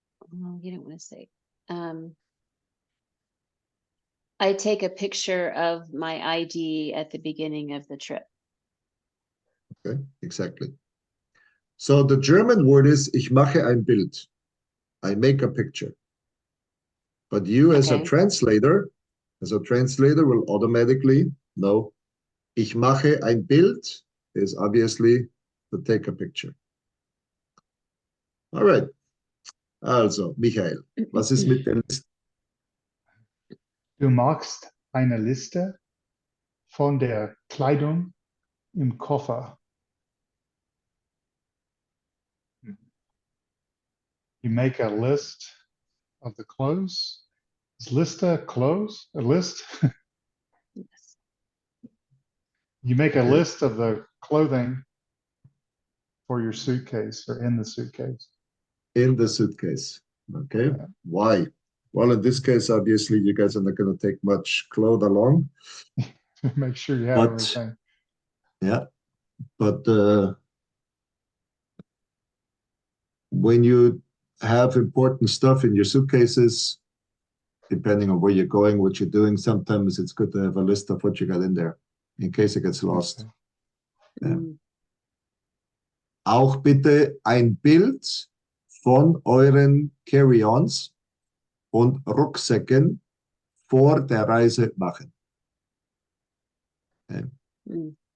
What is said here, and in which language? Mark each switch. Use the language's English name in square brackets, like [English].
[English] Well, you don't want to say I take a picture of my ID at the beginning of the trip. Okay, exactly. So the German word is [German] ich mache ein Bild. [English] I make a picture. But you as a Okay. translator will automatically know [German] ich mache ein Bild [English] is obviously to take a picture. All right. [German] Also, Michael, was ist mit der Liste? Du machst eine Liste von der Kleidung im Koffer. [English] You make a list of the clothes. Is lista clothes? A list? Yes. You make a Okay. list of the clothing for your suitcase or in the suitcase. In the suitcase. Okay. Yeah. Why? Well, in this case, obviously, you guys are not going to take much clothes along. Make sure you have But everything. yeah, but when you have important stuff in your suitcases, depending on where you're going, what you're doing, sometimes it's good to have a list of what you got in there in case it gets lost. Okay. [German] Ja. Mm. Auch bitte ein Bild von euren Carry-ons und Rucksäcken vor der Reise machen. [English] Okay. Mm.